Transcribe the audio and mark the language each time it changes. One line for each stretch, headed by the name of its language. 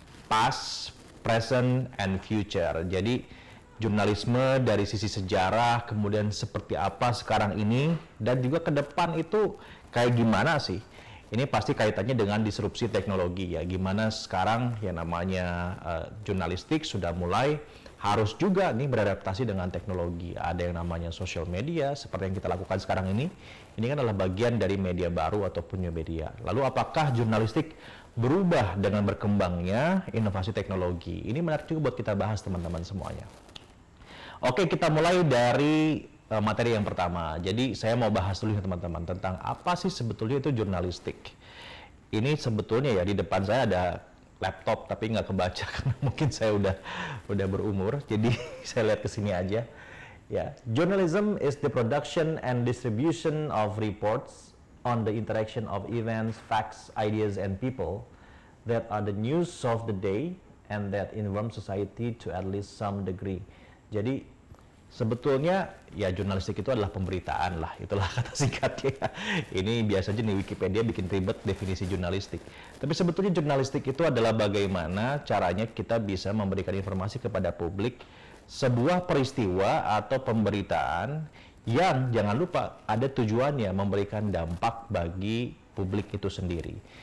English: Past, present, and future.
Indonesian: Jadi jurnalisme dari sisi sejarah, kemudian seperti apa sekarang ini, dan juga ke depan itu kayak gimana sih? Ini pasti kaitannya dengan disrupsi teknologi ya. Gimana sekarang yang namanya jurnalistik sudah mulai harus juga nih beradaptasi dengan teknologi. Ada yang namanya social media seperti yang kita lakukan sekarang ini. Ini kan adalah bagian dari media baru ataupun new media. Lalu apakah jurnalistik berubah dengan berkembangnya inovasi teknologi? Ini menarik juga buat kita bahas teman-teman semuanya. Oke, kita mulai dari materi yang pertama. Jadi saya mau bahas dulu ya teman-teman tentang apa sih sebetulnya itu jurnalistik. Ini sebetulnya ya di depan saya ada laptop tapi nggak kebaca karena mungkin saya udah berumur. Jadi saya lihat ke sini aja.
English: Ya, journalism is the production and distribution of reports on the interaction of events, facts, ideas, and people that are the news of the day and that inform society to at least some degree.
Indonesian: Jadi sebetulnya ya jurnalistik itu adalah pemberitaan lah, itulah kata singkatnya. Ini biasanya di Wikipedia bikin ribet definisi jurnalistik. Tapi sebetulnya jurnalistik itu adalah bagaimana caranya kita bisa memberikan informasi kepada publik sebuah peristiwa atau pemberitaan yang jangan lupa ada tujuannya memberikan dampak bagi publik itu sendiri.